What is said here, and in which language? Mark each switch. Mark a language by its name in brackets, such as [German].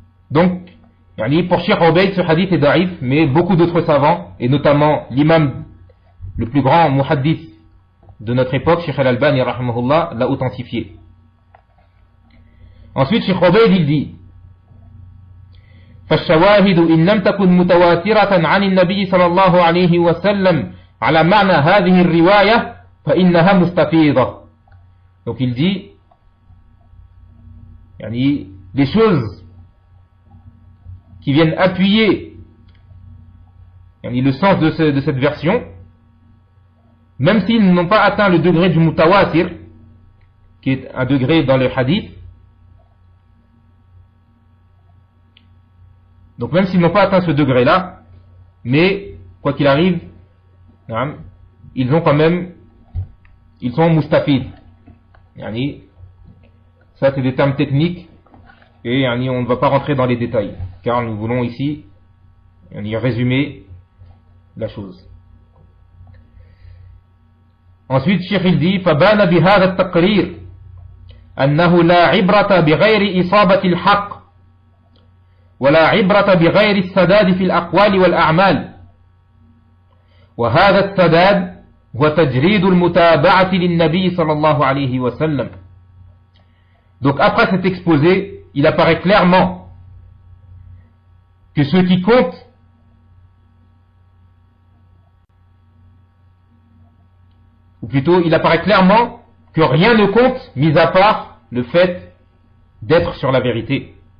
[French] Donc, pour Cheikh Obeid, ce hadith est da'if, mais beaucoup d'autres savants, et notamment l'imam le plus grand muhaddith de notre époque, Cheikh Al-Albani, rahimahullah, l'a authentifié. Ensuite, Cheikh Obeid, il dit: [Arabic] فالشواهد إن لم تكن متواترة عن النبي صلى الله عليه وسلم على معنى هذه الرواية فإنها مستفيضة. [French] Donc il dit, les choses qui viennent appuyer le sens de, de cette version, même s'ils n'ont pas atteint le degré du mutawatir, qui est un degré dans le hadith, donc même s'ils n'ont pas atteint ce degré-là, mais quoi qu'il arrive, ils ont quand même, ils sont mustafides. Ça c'est des termes techniques et on ne va pas rentrer dans les détails car nous voulons ici résumer la chose. Ensuite, Cheikh il dit: [Arabic] فَبَانَ بِهَذَا التَّقْرِيرِ أَنَّهُ لَا عِبْرَةَ بِغَيْرِ إِصَابَةِ الْحَقِّ ولا عبرة بغير السداد في الأقوال والأعمال وهذا السداد هو تجريد المتابعة للنبي صلى الله عليه وسلم. [French] Donc après cet exposé, il apparaît clairement que ce qui compte, ou plutôt il apparaît clairement que rien ne compte mis à part le fait d'être sur la vérité.